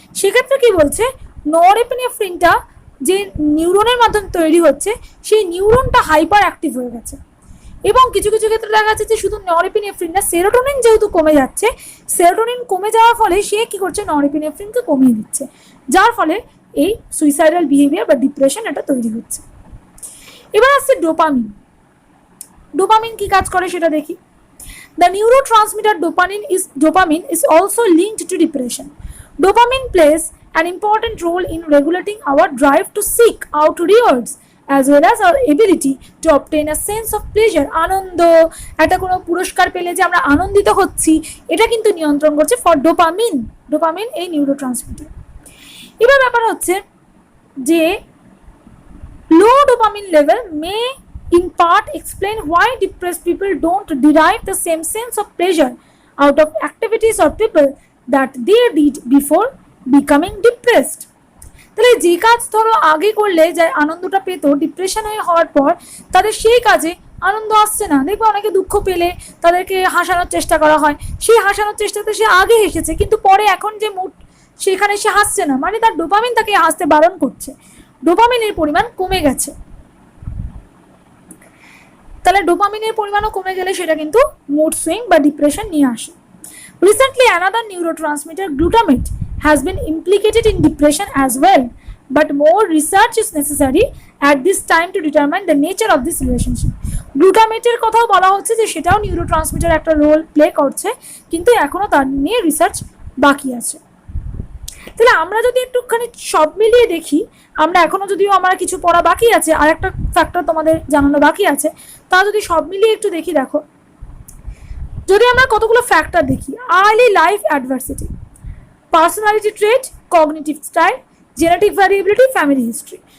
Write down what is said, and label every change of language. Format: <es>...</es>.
<bn>সেক্ষেত্রে কি বলছে, নরএপিনেফ্রিনটা যে নিউরনের মাধ্যমে তৈরি হচ্ছে সেই নিউরনটা হাইপার অ্যাক্টিভ হয়ে গেছে। এবং কিছু কিছু ক্ষেত্রে দেখা যাচ্ছে যে শুধু নরএপিনেফ্রিন না, সেরোটোনিন যেহেতু কমে যাচ্ছে, সেরোটোনিন কমে যাওয়ার ফলে সে কি করছে, নরএপিনেফ্রিনকে কমিয়ে দিচ্ছে, যার ফলে এই সুইসাইডাল বিহেভিয়ার বা ডিপ্রেশন এটা তৈরি হচ্ছে। এবার আসছে ডোপামিন। ডোপামিন কি কাজ করে সেটা দেখি।</bn> <en>The neurotransmitter dopamine is also linked to depression. Dopamine plays an important role in regulating our drive to seek out rewards as well as our ability to obtain a sense of pleasure.</en> <bn>আনন্দ, একটা কোনো পুরস্কার পেলে যে আমরা আনন্দিত হচ্ছি, এটা কিন্তু নিয়ন্ত্রণ করছে ফর ডোপামিন। ডোপামিন এই নিউরোট্রান্সমিটার। এবার ব্যাপার হচ্ছে যে</bn> <en>Low dopamine level may in part explain why depressed people don't derive the same sense of pleasure out of activities or people that they did before becoming depressed.</en> <bn>তাহলে যে কাজ ধরো আগে করলে যে আনন্দটা পেতো, ডিপ্রেশন হওয়ার পর তাদের সেই কাজে আনন্দ আসছে না। দেখবে অনেকে দুঃখ পেলে তাদেরকে হাসানোর চেষ্টা করা হয়, সেই হাসানোর চেষ্টাতে সে আগে হেসেছে কিন্তু পরে এখন যে মুড সেখানে সে হাসছে না, মানে তার ডোপামিন তাকে হাসতে বারণ করছে, ডোপামিনের পরিমাণ কমে গেছে। তাহলে ডোপামিনের পরিমাণও কমে গেলে সেটা কিন্তু মুড সুইং বা ডিপ্রেশন নিয়ে আসে।</bn> <en>Recently another neurotransmitter glutamate has been implicated in depression as well, but more research is necessary at this time to determine the nature of this relationship.</en> <bn>গ্লুটামেটের কথাও বলা হচ্ছে যে সেটাও নিউরোট্রান্সমিটার একটা রোল প্লে করছে, কিন্তু এখনো তার নিয়ে রিসার্চ বাকি আছে। তাহলে আমরা যদি একটুখানি সব মিলিয়ে দেখি, আমরা এখনো যদিও আমার কিছু পড়া বাকি আছে, আর একটা ফ্যাক্টর তোমাদের জানানো বাকি আছে, তা যদি সব মিলিয়ে একটু দেখি, দেখো যদি আমরা কতগুলো ফ্যাক্টর দেখি, আর্লি লাইফ অ্যাডভার্সিটি, পার্সোনালিটি ট্রেট, cognitive style, genetic ভ্যারিয়েবিলিটি, family history.</bn>